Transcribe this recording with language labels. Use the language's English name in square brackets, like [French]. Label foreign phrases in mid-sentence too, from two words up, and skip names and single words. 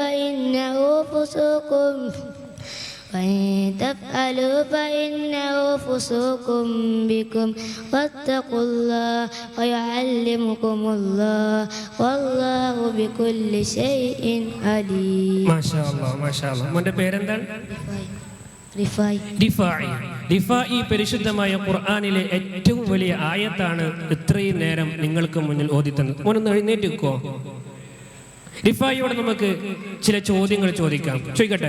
[Arabic] فإنه فسوق بكم واتقوا الله ويعلمكم الله والله بكل شيء عليم. ما شاء الله ما شاء الله. [Malayalam] മോന്റെ പേരെന്താണ്? റിഫായി. പരിശുദ്ധമായ ഖുർആനിലെ ഏറ്റവും വലിയ ആയത്താണ് ഇത്രയും നേരം നിങ്ങൾക്ക് മുന്നിൽ ഓതിത്തന്നത്. മോനൊന്ന് എഴുന്നേറ്റ് നിൽക്കോ. റിഫായിയോട് നമുക്ക് ചില ചോദ്യങ്ങൾ ചോദിക്കട്ടെ?